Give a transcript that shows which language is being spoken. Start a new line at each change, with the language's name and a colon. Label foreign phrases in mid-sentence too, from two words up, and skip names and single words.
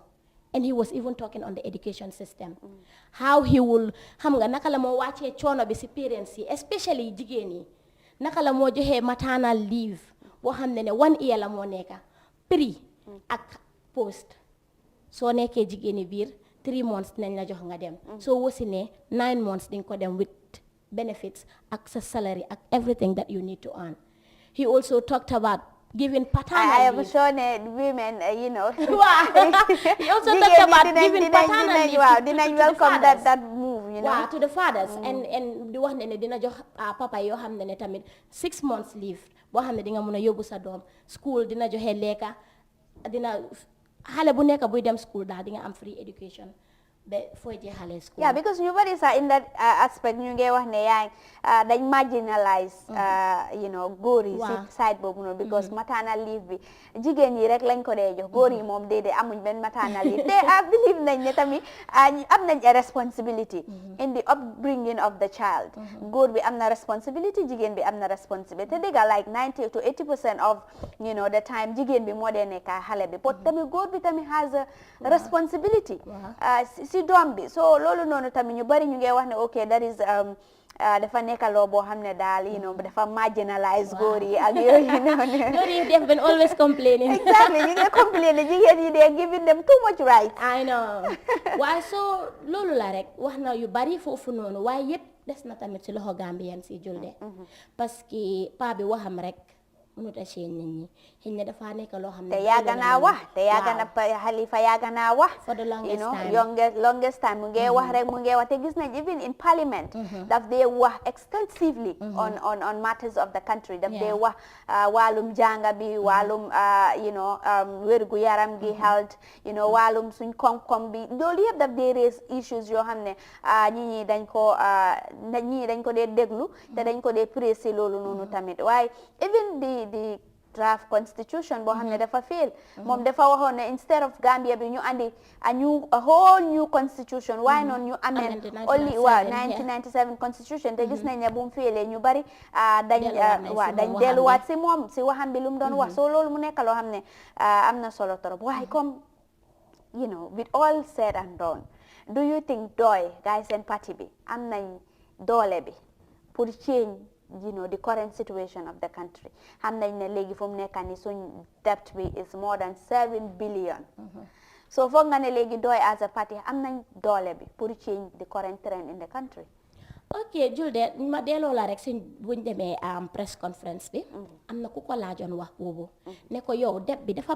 English: And he was even talking on the education system. How he will,
Wolof: xam nga naka la moo wàccee coono bi si parents yi especially jigéen yi naka la moo joxee
English: maternal leave
Wolof: boo xam ne 1 year la moo nekka pre ak post soo nekkee jigéen yi biir 3 months nañ la jox nga dem soo wasinee 9 months dinga ko dem
English: with benefits
Wolof: ak sa salary ak
English: everything that you need to earn. He also talked about giving paternal leave. I am sure women, you know. He also talked about giving paternal leave. Wow, dinañ welcome that move, you know. Wow, to the fathers.
Wolof: And di wax ne dina jox papa yoo xam ne tamit 6
English: months leave
Wolof: boo xam ne di nga mun a yóbbu sa doom school dina joxe lekka dina xale bu nekk buy dem school daal di nga am
English: free education.
Wolof: Yeah, because ñu bari sax
English: in that aspect
Wolof: ñu ngi wax ne dañ marginalize
English: you know
Wolof: góor yi si side boobu noonu because
English: maternal leave
Wolof: bi jigéen yi rek lañ ko dee jox góor yi moom déedéet amuñ benn maternal leave te believe nañ ne tamit am nañ
English: a responsibility in the upbringing of the child.
Wolof: Góor bi am na responsibility jigéen bi am na responsibility te dëgga
English: like 90 to 80% of you know the time
Wolof: jigéen bi moo dee nekk xale bi but tamit góor bi tamit
English: has a responsibility
Wolof: si doom bi so loolu noonu tamit ñu bari ñu ngi wax ne
English: ok that is
Wolof: dafa nekk loo boo xam ne daal
English: you know
Wolof: dafa marginalize góor yi ak yooyu noonu. Góor yi
English: they've been always complaining. Exactly
Wolof: ñu ngi
English: complaining
Wolof: jigéen yi
English: they're giving them too much rights. I know
Wolof: waaye so loolu la rek wax na yu bari foofu noonu waaye yëpp des na tamit ci loxo Gambien si Julde
French: parce que
Wolof: paa bi waxam rek mënut a change nit ñi xëy na dafa nekk loo xam ne te yàgg naa wax te yàgg na Halifa yàgg naa wax
English: for the longest time
Wolof: longest time mu ngi wax rek mu ngi wax te gis nañ
English: even in parliament
Wolof: daf dee wax
English: extensively on matters of the country
Wolof: daf dee wax wàllum jànga bi wàllum
English: you know
Wolof: wérgu yaram gi health
English: you know
Wolof: wàllum suñ koom-koom bi loolu yëpp daf dee
English: raise issues
Wolof: yoo xam ne ñi dañ ko dee déglu te dañ ko dee préciser loolu noonu tamit waaye
English: even the draft constitution
Wolof: boo xam ne dafa fail moom dafa waxoon ne
English: instead of Gambia
Wolof: bi ñu andi
English: a whole new constitution why not
Wolof: ñu
English: amend only 1997 constitution
Wolof: te gis nañ ne bu mu failee ñu bari dañ delluwaat si moom si waxam bi lu mu doon wax so loolu mu nekk loo xam ne am na solo trop waaye comme
English: you know with all said and done do you think
Wolof: doy guys seen parti bi am nañ doole bi pour
English: change you know the current situation of the country
Wolof: xam nañ ne léegi fu mu nekk ni suñ debt bi
English: is more than 7 billion
Wolof: so foog nga ne léegi doy
English: as a party
Wolof: am nañ doole bi pour
English: change the current trend in the country.
Wolof: ok Julde ma delloo la rek suñ buñ demee
English: press conference
Wolof: bi am na ku ko laajoon wax boobu ne ko yow deb bi dafa